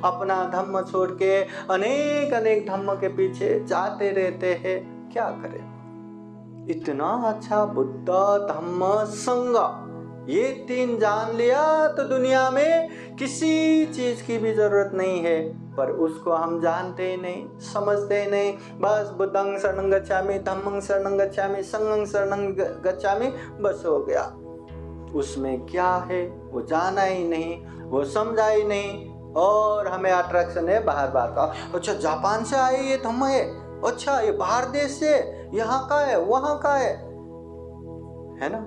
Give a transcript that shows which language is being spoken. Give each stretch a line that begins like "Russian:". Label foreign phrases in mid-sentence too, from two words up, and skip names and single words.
Hindi: अपना धम्म छोड़ के अनेक धम्म के पीछे जाते रहते हैं। क्या करें? इतना अच्छा बुद्ध धम्म संग, ये 3 जान लिया तो दुनिया में किसी चीज की भी जरूरत नहीं है। पर उसको हम जानते ही नहीं, समझते ही नहीं।
Pali: बस बुद्धं शरणं गच्छामि, धम्मं शरणं गच्छामि, संघं शरणं गच्छामि,
Hindi: बस हो गया। उसमें क्या है वो जाना ही नहीं, वो समझा ही नहीं। और हमें अट्रैक्शन है बाहर का। अच्छा जापान से आए ये धम्म है, अच्छा ये बाहर देश से, यहाँ का है, वहाँ का है ना।